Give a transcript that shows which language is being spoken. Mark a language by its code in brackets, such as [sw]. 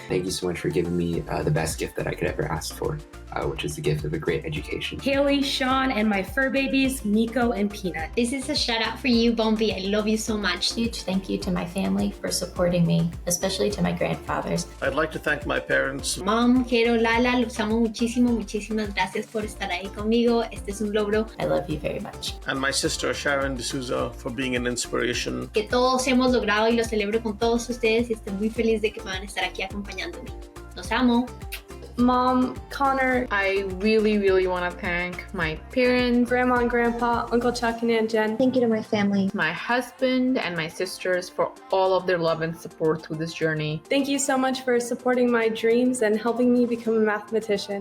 [en] Thank you so much for giving me the best gift that I could ever ask for, which is the gift of a great education. Haley, Sean, and my fur babies, Miko and Peanut. This is a shout out for you, Bombi. I love you so much. Huge thank you to my family for supporting me, especially to my grandfathers. I'd like to thank my parents. [es] Mom, Jero, Lala, los amo muchísimo. Muchísimas gracias por estar ahí conmigo. Este es un logro. [en] I love you very much. And my sister Sharon D'Souza for being an inspiration. [es] Que todos hemos logrado y lo celebro con todos ustedes y estoy muy feliz de que puedan estar aquí acompañándome. Los amo. [en] Mom, Connor, I really want to thank my parents, Grandma and Grandpa, Uncle Chuck and Aunt Jen. Thank you to my family, my husband and my sisters for all of their love and support through this journey. Thank you so much for supporting my dreams and helping me become a mathematician.